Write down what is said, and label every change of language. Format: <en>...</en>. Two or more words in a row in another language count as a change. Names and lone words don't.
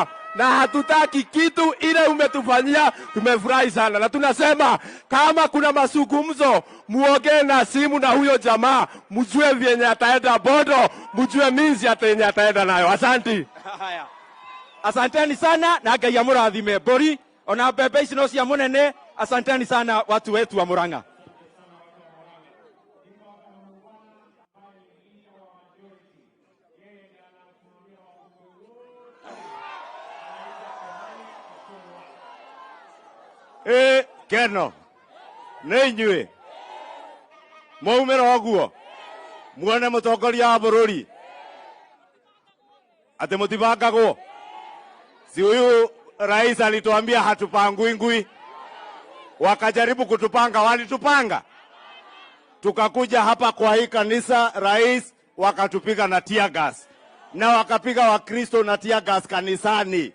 <sw>Na hatutaki kitu ile umetufanyia, tumefurahi sana. Na tunasema kama kuna mazungumzo, muongee na simu na huyo jamaa, mjue vyenye ataenda bodo, mjue minzi yenye ataenda nayo. Asante. Asanteni sana</sw> <ki>na Ngai amurathime mburi ona mbembe ici no cia munene.</ki> <sw>Asanteni sana watu wetu wa Murang'a.</sw> <ki>Keno nĩ inyuĩ mwaumĩra ũguo muone mũtongoria wa bũrũri atĩ mũtibangagwo.</ki> <sw>Si huyu rais alituambia hatupangwi ngui, wakajaribu kutupanga, walitupanga. Tukakuja hapa kwa hii kanisa, rais wakatupiga na</sw> <en>tear gas,</en> <sw>na wakapiga Wakristo na</sw> <en>tear gas</en> <sw>kanisani.</sw>